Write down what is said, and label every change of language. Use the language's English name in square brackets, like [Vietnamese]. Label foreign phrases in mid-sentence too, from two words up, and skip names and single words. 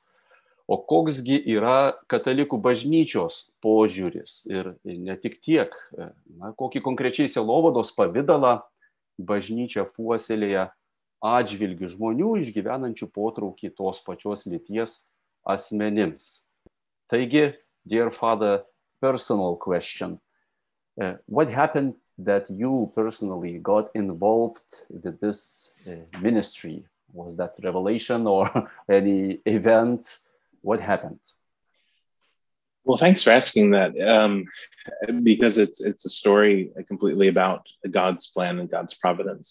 [Lithuanian] O koksgi yra Katalikų Bažnyčios požiūris ir ne tik tiek, kokį konkrečiai sielovados pavidalą bažnyčia puoselėja atžvilgių žmonių išgyvenančių potraukį tos pačios lyties asmenims. Taigi, [English] dear Father, personal question. What happened that you personally got involved with this ministry? Was that revelation or any event? What happened? Well, thanks for asking that, because it's a story completely about God's plan and God's providence.